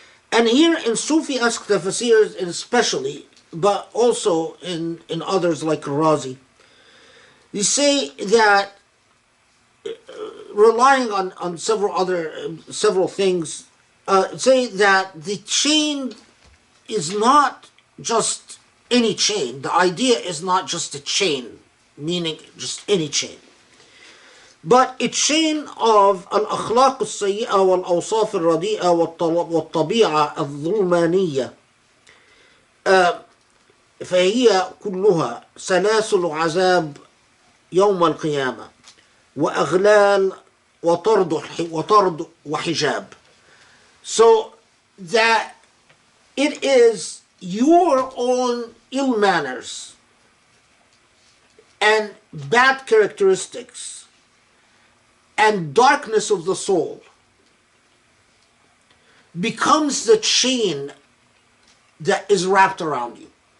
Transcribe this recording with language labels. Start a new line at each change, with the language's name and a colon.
English: And here in Sufi-esque tafsirs especially, but also in others like Razi, they say that, relying on several things, say that the chain is not just any chain. The idea is not just a chain, meaning just any chain, but a chain of
Arabic: الأخلاق السيئة والأوصاف الرديئة والطبيعة الظلمانية. فهي كلها سلاسل عذاب يوم القيامة وأغلال وطرد وحجاب.
English: So that it is your own ill manners and bad characteristics and darkness of the soul becomes the chain that is wrapped around you.